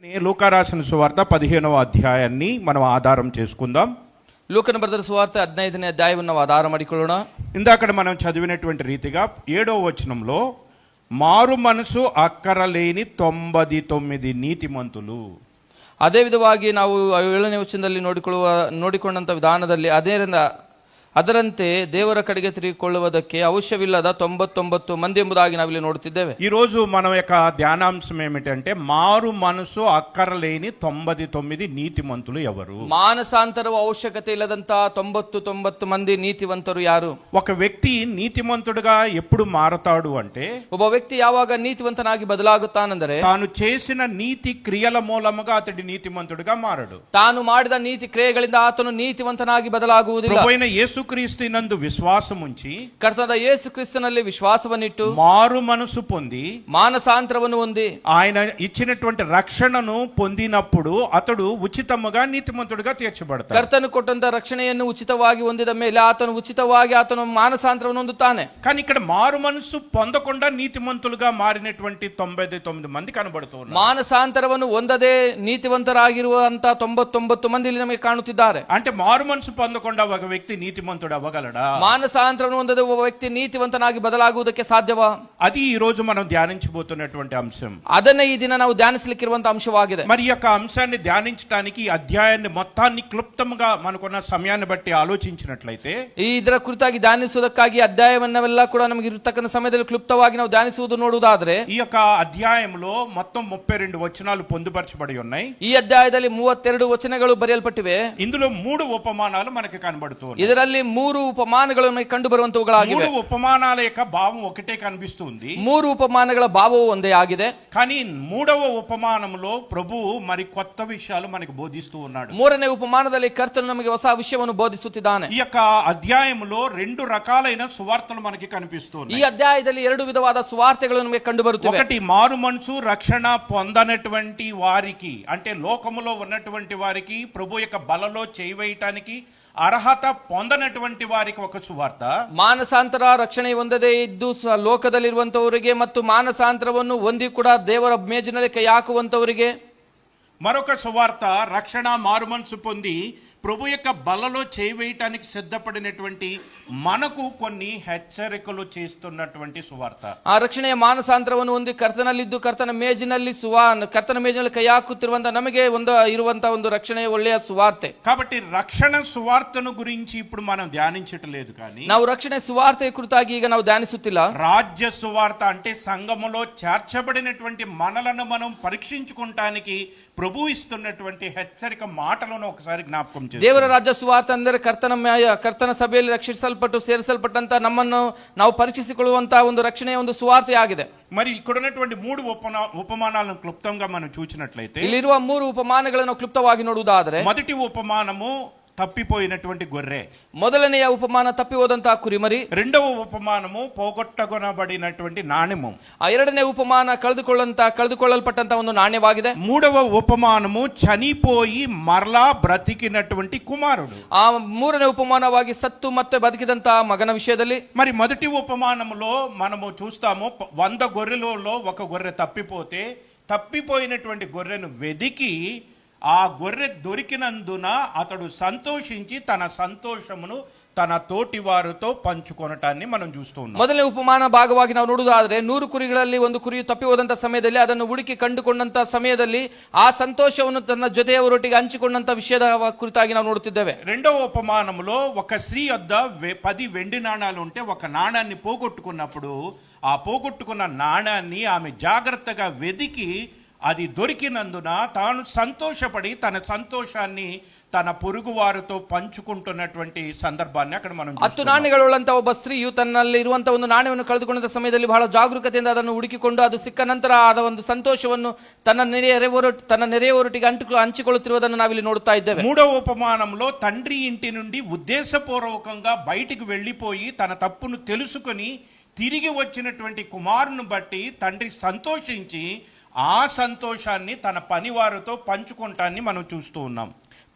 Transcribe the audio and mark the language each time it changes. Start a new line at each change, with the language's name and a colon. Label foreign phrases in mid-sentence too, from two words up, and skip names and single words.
Telugu: లూకా రాసిన సువార్త 15వ అధ్యాయాన్ని మనం ఆధారం చేసుకుందాం.
Kannada: ಲೂಕನ ಬರೆದ ಸುವಾರ್ತೆ 15ನೇ ಅಧ್ಯಾಯವನ್ನು ನಾವು ಆಧಾರ ಮಾಡಿಕೊಳ್ಳೋಣ.
Telugu: ఇందాక మనం చదివినటువంటి రీతిగా 7వ వచనంలో మారు మనసు అక్కరలేని 99 నీతిమంతులు.
Kannada: ಅದೇ ವಿಧವಾಗಿ ನಾವು 7ನೇ ವಚನದಲ್ಲಿ ನೋಡಿಕೊಂಡಂತ ವಿಧಾನದಲ್ಲಿ ಅದರಂತೆ ದೇವರ ಕಡೆಗೆ ತಿರುಗಿಕೊಳ್ಳುವುದಕ್ಕೆ ಅವಶ್ಯವಿಲ್ಲದ 99 ಮಂದಿ ಎಂಬುದಾಗಿ ನಾವಿಲ್ಲಿ ನೋಡುತ್ತಿದ್ದೇವೆ.
Telugu: ఈ రోజు మన యొక్క ధ్యానాంశం ఏమిటంటే మారు మనసు అక్కరలేని 99 నీతిమంతులు ఎవరు?
Kannada: ಮಾನಸಾಂತರವು ಅವಶ್ಯಕತೆ ಇಲ್ಲದಂತ 99 ಮಂದಿ ನೀತಿವಂತರು ಯಾರು?
Telugu: ఒక వ్యక్తి నీతిమంతుడుగా ఎప్పుడు మారతాడు అంటే
Kannada: ಒಬ್ಬ ವ್ಯಕ್ತಿ ಯಾವಾಗ ನೀತಿವಂತನಾಗಿ ಬದಲಾಗುತ್ತಾನೆಂದರೆ
Telugu: తాను చేసిన నీతి క్రియల మూలముగా అతడి నీతిమంతుడుగా మారడు.
Kannada: ತಾನು ಮಾಡಿದ ನೀತಿ ಕ್ರಿಯೆಗಳಿಂದ ಆತನು ನೀತಿವಂತನಾಗಿ ಬದಲಾಗುವುದಿಲ್ಲ.
Telugu: ప్రభువైన యేసుక్రీస్తునందు విశ్వాసం ఉంచి
Kannada: ಕರ್ತನಾದ ಯೇಸು ಕ್ರಿಸ್ತನಲ್ಲಿ ವಿಶ್ವಾಸವನ್ನಿಟ್ಟು
Telugu: మారు మనసు పొంది
Kannada: ಮಾನಸಾಂತರವನ್ನು ಹೊಂದಿ
Telugu: ఆయన ఇచ్చినటువంటి రక్షణను పొందినప్పుడు అతడు ఉచితముగా నీతిమంతుడిగా తీర్చబడతాడు.
Kannada: ಕರ್ತನು ಕೊಟ್ಟಂತ ರಕ್ಷಣೆಯನ್ನು ಉಚಿತವಾಗಿ ಹೊಂದಿದ ಮೇಲೆ ಆತನು ಮಾನಸಾಂತರವನ್ನು ಹೊಂದುತ್ತಾನೆ.
Telugu: కానీ ఇక్కడ మారు మనసు పొందకుండా నీతిమంతులుగా మారినటువంటి 99 మంది కనబడుతున్నారు.
Kannada: ಮಾನಸಾಂತರವನ್ನು ಹೊಂದದೆ ನೀತಿವಂತರಾಗಿರುವಂತ 99 ಮಂದಿ ಇಲ್ಲಿ ನಮಗೆ ಕಾಣುತ್ತಿದ್ದಾರೆ.
Telugu: అంటే మారు మనసు పొందకుండా ఒక వ్యక్తి నీతిమంతుడు అవ్వగలడా?
Kannada: ಮಾನಸಾಂತರವನ್ನು ಹೊಂದದೆ ಒಬ್ಬ ವ್ಯಕ್ತಿ ನೀತಿವಂತನಾಗಿ ಬದಲಾಗುವುದಕ್ಕೆ ಸಾಧ್ಯವಾ?
Telugu: అది ఈ రోజు మనం ధ్యానించబోతున్నటువంటి అంశం.
Kannada: ಅದನ್ನೇ ಈ ದಿನ ನಾವು ಧ್ಯಾನಿಸಲಿಕ್ಕಿರುವಂತಹ అంశವಾಗಿದೆ.
Telugu: మరి ఈ యొక్క అంశాన్ని ధ్యానించడానికి ఈ అధ్యాయాన్ని మొత్తాన్ని క్లుప్తంగా మనకున్న సమయాన్ని బట్టి ఆలోచించినట్లయితే
Kannada: ಇದರ ಕುರಿತಾಗಿ ಧ್ಯಾನಿಸುವುದಕ್ಕಾಗಿ ಅಧ್ಯಾಯವನ್ನೆಲ್ಲ ಕೂಡ ನಮಗೆ ಇರತಕ್ಕಂಥ ಸಮಯದಲ್ಲಿ ಕ್ಲುಪ್ತವಾಗಿ ನಾವು ಧ್ಯಾನಿಸುವುದು ನೋಡುವುದಾದ್ರೆ
Telugu: ఈ యొక్క అధ్యాయంలో మొత్తం 32 వచనాలు పొందుపరచబడి ఉన్నాయి.
Kannada: ಈ ಅಧ್ಯಾಯದಲ್ಲಿ 32 ವಚನಗಳು ಬರೆಯಲ್ಪಟ್ಟಿವೆ.
Telugu: ఇందులో 3 ఉపమానాలు మనకి కనబడుతున్నాయి.
Kannada: ಇದರಲ್ಲಿ 3 ಉಪಮಾನಗಳು ನಮಗೆ ಕಂಡು ಬರುವಂತವುಗಳಾಗಿವೆ.
Telugu: 3 ఉపమానాల యొక్క భావం ఒకటే కనిపిస్తుంది.
Kannada: 3 ಉಪಮಾನಗಳ ಭಾವವು ಒಂದೇ ಆಗಿದೆ.
Telugu: కానీ 3వ ఉపమానంలో ప్రభు మరి కొత్త విషయాలు మనకు బోధిస్తూ ఉన్నాడు.
Kannada: 3ನೇ ಉಪಮಾನದಲ್ಲಿ ಕರ್ತನು ನಮಗೆ ಹೊಸ ವಿಷಯವನ್ನು ಬೋಧಿಸುತ್ತಿದ್ದಾನೆ.
Telugu: ఈ యొక్క అధ్యాయంలో 2 రకాలైన సువార్తలు మనకి కనిపిస్తున్నాయి.
Kannada: ಈ ಅಧ್ಯಾಯದಲ್ಲಿ 2 ವಿಧವಾದ ಸುವಾರ್ತೆಗಳು ನಮಗೆ ಕಂಡು ಬರುತ್ತಿವೆ.
Telugu: ఒకటి మారు మనసు రక్షణ పొందనటువంటి వారికి, అంటే లోకములో ఉన్నటువంటి వారికి, ప్రభు యొక్క బలలో చేయవేయటానికి అర్హత పొందనటువంటి వారికి ఒక సువార్త.
Kannada: ಮಾನಸಾಂತರ ರಕ್ಷಣೆ ಹೊಂದದೇ ಇದ್ದು ಲೋಕದಲ್ಲಿರುವಂತವರಿಗೆ ಮತ್ತು ಮಾನಸಾಂತರವನ್ನು ಹೊಂದಿ ಕೂಡ ದೇವರ ಮೇಜಿನಲ್ಲಿ ಕೈ ಹಾಕುವಂತವರಿಗೆ
Telugu: మరొక సువార్త రక్షణ మారు మనసు పొంది ప్రభు యొక్క బలలో చేయవేయటానికి సిద్ధపడినటువంటి మనకు కొన్ని హెచ్చరికలు చేస్తున్నటువంటి సువార్త.
Kannada: ಆ ರಕ್ಷಣೆಯ ಮಾನಸಾಂತರವನ್ನು ಹೊಂದಿ ಕರ್ತನಲ್ಲಿದ್ದು ಕರ್ತನ ಮೇಜಿನಲ್ಲಿ ಕೈ ಹಾಕುತ್ತಿರುವಂತಹ ನಮಗೆ ಇರುವಂತಹ ಒಂದು ರಕ್ಷಣೆಯ ಒಳ್ಳೆಯ ಸುವಾರ್ತೆ.
Telugu: కాబట్టి రక్షణ సువార్తను గురించి ఇప్పుడు మనం ధ్యానించట్లేదు, కానీ
Kannada: ನಾವು ರಕ್ಷಣೆ ಸುವಾರ್ತೆಯ ಕುರಿತಾಗಿ ಈಗ ನಾವು ಧ್ಯಾನಿಸುತ್ತಿಲ್ಲ.
Telugu: రాజ్య సువార్త అంటే సంఘములో చేర్చబడినటువంటి మనలను మనం పరీక్షించుకోవటానికి ప్రభు ఇస్తున్నటువంటి హెచ్చరిక మాటలను ఒకసారి జ్ఞాపకం చేయండి.
Kannada: ದೇವರ ರಾಜ್ಯ ಸುವಾರ್ತೆ ಅಂದರೆ ಕರ್ತನ ಸಭೆಯಲ್ಲಿ ರಕ್ಷಿಸಲ್ಪಟ್ಟು ಸೇರಿಸಲ್ಪಟ್ಟಂತ ನಮ್ಮನ್ನು ನಾವು ಪರೀಕ್ಷಿಸಿಕೊಳ್ಳುವಂತಹ ಒಂದು ರಕ್ಷಣೆಯ ಒಂದು ಸುವಾರ್ತೆ ಆಗಿದೆ.
Telugu: మరి ఇక్కడ ఉన్నటువంటి 3 ఉపమానాలను క్లుప్తంగా మనం చూసినట్లయితే
Kannada: ಇಲ್ಲಿರುವ 3 ಉಪಮಾನಗಳನ್ನು ಕ್ಲುಪ್ತವಾಗಿ ನೋಡುವುದಾದರೆ
Telugu: మొదటి ఉపమానము తప్పిపోయినటువంటి గొర్రె,
Kannada: ಮೊದಲನೆಯ ಉಪಮಾನ ತಪ್ಪಿ ಹೋದಂತಹ ಕುರಿಮರಿ,
Telugu: రెండవ ఉపమానము పోగొట్టగొనబడినటువంటి నాణెము,
Kannada: ಎರಡನೇ ಉಪಮಾನ ಕಳೆದುಕೊಳ್ಳಲ್ಪಟ್ಟಂತಹ ಒಂದು ನಾಣ್ಯವಾಗಿದೆ.
Telugu: మూడవ ఉపమానము చనిపోయి మరలా బ్రతికినటువంటి కుమారుడు.
Kannada: ಆ ಮೂರನೇ ಉಪಮಾನವಾಗಿ ಸತ್ತು ಮತ್ತೆ ಬದುಕಿದಂತಹ ಮಗನ ವಿಷಯದಲ್ಲಿ.
Telugu: మరి మొదటి ఉపమానములో మనము చూస్తాము 100 గొర్రెలలో ఒక గొర్రె తప్పిపోతే తప్పిపోయినటువంటి గొర్రెను వెదికి ఆ గొర్రె దొరికినందున అతడు సంతోషించి తన సంతోషమును తన తోటి వారితో పంచుకొనటాన్ని మనం చూస్తూ ఉన్నాం.
Kannada: ಮೊದಲನೇ ಉಪಮಾನ ಭಾಗವಾಗಿ ನಾವು ನೋಡುವುದಾದ್ರೆ 100 ಕುರಿಗಳಲ್ಲಿ ಒಂದು ಕುರಿಯು ತಪ್ಪಿ ಹೋದಂತ ಸಮಯದಲ್ಲಿ ಅದನ್ನು ಹುಡುಕಿ ಕಂಡುಕೊಂಡಂತ ಸಮಯದಲ್ಲಿ ಆ ಸಂತೋಷವನ್ನು ತನ್ನ ಜೊತೆಯವರೊಟ್ಟಿಗೆ ಹಂಚಿಕೊಂಡಂತ ವಿಷಯದ ಕುರಿತಾಗಿ ನಾವು ನೋಡುತ್ತಿದ್ದೇವೆ.
Telugu: రెండవ ఉపమానములో ఒక స్త్రీ వద్ద 10 వెండి నాణాలు ఉంటే ఒక నాణాన్ని పోగొట్టుకున్నప్పుడు ఆ పోగొట్టుకున్న నాణాన్ని ఆమె జాగ్రత్తగా వెదికి అది దొరికినందున తాను సంతోషపడి తన సంతోషాన్ని తన పొరుగు వారితో పంచుకుంటున్నటువంటి సందర్భాన్ని అక్కడ మనం
Kannada: 10 ನಾಣ್ಯಗಳುಳ್ಳಂತ ಒಬ್ಬ ಸ್ತ್ರೀಯು ತನ್ನಲ್ಲಿ ಇರುವಂತಹ ಒಂದು ನಾಣ್ಯವನ್ನು ಕಳೆದುಕೊಂಡ ಸಮಯದಲ್ಲಿ ಬಹಳ ಜಾಗರೂಕತೆಯಿಂದ ಅದನ್ನು ಹುಡುಕಿಕೊಂಡು ಅದು ಸಿಕ್ಕ ನಂತರ ಆದ ಒಂದು ಸಂತೋಷವನ್ನು ತನ್ನ ನೆರೆಯವರೊಟ್ಟಿಗೆ ಹಂಚಿಕೊಳ್ಳುತ್ತಿರುವುದನ್ನು ನಾವಿಲ್ಲಿ ನೋಡುತ್ತಾ ಇದ್ದೇವೆ.
Telugu: మూడవ ఉపమానంలో తండ్రి ఇంటి నుండి ఉద్దేశపూర్వకంగా బయటికి వెళ్ళిపోయి తన తప్పును తెలుసుకొని తిరిగి వచ్చినటువంటి కుమారుని బట్టి తండ్రి సంతోషించి ఆ సంతోషాన్ని తన పనివారితో పంచుకుంటాన్ని మనం చూస్తూ ఉన్నాం.